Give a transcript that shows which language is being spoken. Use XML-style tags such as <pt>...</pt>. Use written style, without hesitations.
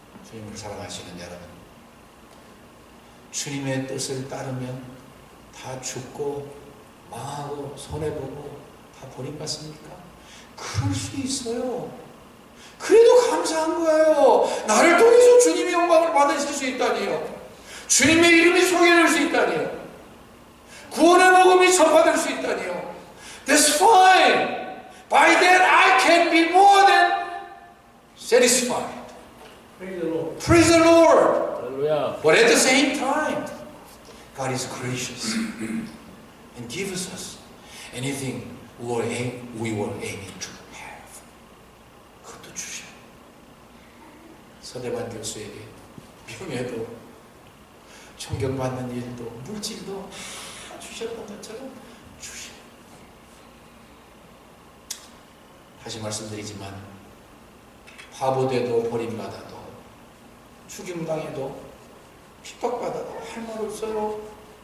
<ko>주님을 사랑하시는 여러분, 주님의 뜻을 따르면 다 죽고 망하고 손해보고 다 버림받습니까? 그럴 수 있어요. 그래도 감사한 거예요. 나를 통해서 주님의 영광을 받으실 수 있다니요. 주님의 이름이 소개될 수 있다니요. 구원의 복음이 전파될 수 있다니요.</ko> <en>That's fine. By that I can be more than satisfied. Praise the Lord. Praise the Lord.</en> <ko>할렐루야.</ko> <en>But at the same time, God is gracious and gives us anything we were aiming to have.</en> <ko>그것도 주셔. 서대만 교수에게 병에도 존경받는 일도 물질도 다 주셨던 것처럼 주셔. 다시 말씀드리지만 바보돼도 버림받아도 죽임당해도 핍박받아도 할 말 없어요.</ko>